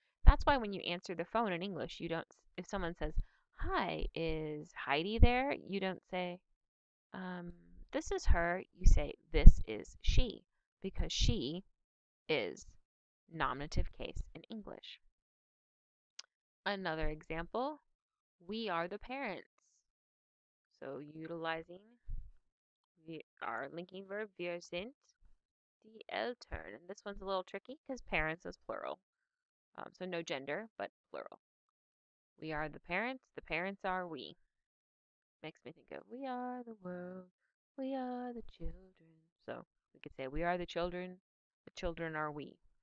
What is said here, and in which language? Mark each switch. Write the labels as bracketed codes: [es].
[en] That's why when you answer the phone in English, you don't, if someone says, hi, is Heidi there? You don't say, this is her. You say, this is she, because she is nominative case in English. Another example, we are the parents. So utilizing our linking verb, [de] wir sind die Eltern. [en] And this one's a little tricky because parents is plural. So no gender, but plural. We are the parents are we. Makes me think of we are the world, we are the children. So we could say we are the children are we.